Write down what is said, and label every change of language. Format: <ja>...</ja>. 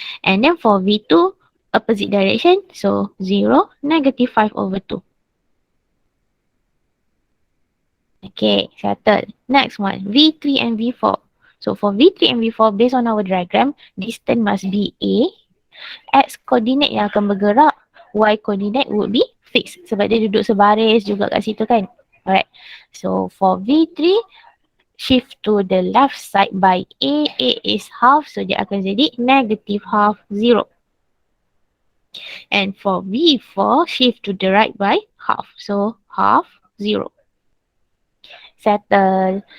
<en>And then for V2, opposite direction. So 0, negative 5 over 2. Okay, settle. Next one, V3 and V4. So for V3 and V4, based on our diagram, distance must be A. X coordinate</en> <ms>yang akan bergerak,</ms> <en>Y coordinate would be fixed.</en> <ms>Sebab dia duduk sebaris juga kat situ kan.</ms> <en>Alright. So for V3, shift to the left side by A. A is half. So</en> <ms>dia akan jadi</ms> <en>negative half 0. And for V4, shift to the right by half. So half 0. Settle.</en>